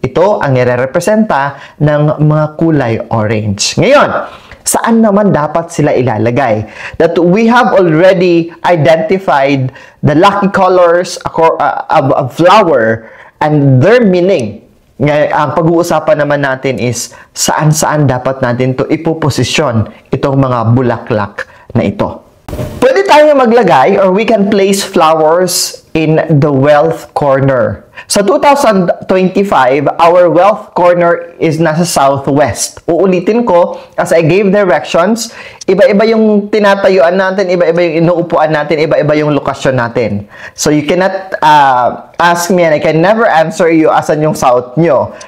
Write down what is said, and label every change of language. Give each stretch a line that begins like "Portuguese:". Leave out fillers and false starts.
Filipino: Ito ang nire-representa ng mga kulay orange. Ngayon, saan naman dapat sila ilalagay?
English: That we have already identified the lucky colors of flower and their meaning.
Filipino: Ang pag-uusapan naman natin is saan-saan dapat natin to ipoposisyon itong mga bulaklak na ito. Pwede tayo maglagay
English: or we can place flowers in the wealth corner. Sa 2025, our wealth corner is nasa southwest.
Filipino: Uulitin ko,
English: as I gave directions,
Filipino: iba-iba yung tinatayuan natin, iba-iba yung inuupuan natin, iba-iba yung lokasyon natin.
English: So you cannot ask me and I can never answer you
Filipino: asan yung south nyo.